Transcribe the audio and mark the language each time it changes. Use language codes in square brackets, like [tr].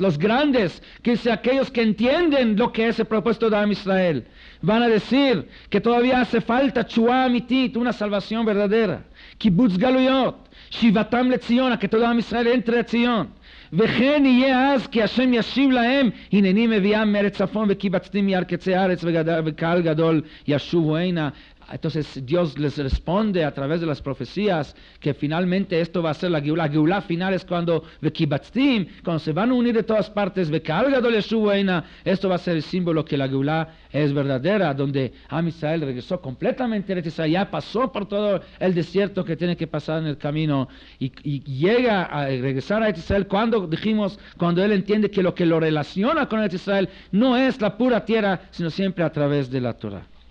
[es] Los grandes, que es aquellos que entienden lo que es el propósito de Am Israel, van a decir que todavía hace falta [he] תשועה אמיתית, [es] una salvación verdadera, [he] קיבוץ גלויות, שיבתם לציון, [es] que todo Am Israel entre a ציון. [he] וכן יהיה אז כי השם ישיב להם, הנני מביאם מארץ צפון וקיבצתי מיד קצה הארץ וקהל גדול ישובו הנה. [es] Entonces Dios les responde a través de las profecías que finalmente esto va a ser la Geulá. La Geulá final es cuando se van a unir de todas partes, esto va a ser el símbolo que la Geulá es verdadera, donde Am Israel regresó completamente a Israel, ya pasó por todo el desierto que tiene que pasar en el camino y llega a regresar a Israel cuando dijimos, cuando él entiende que lo relaciona con Israel no es la pura tierra, sino siempre a través de la Torah.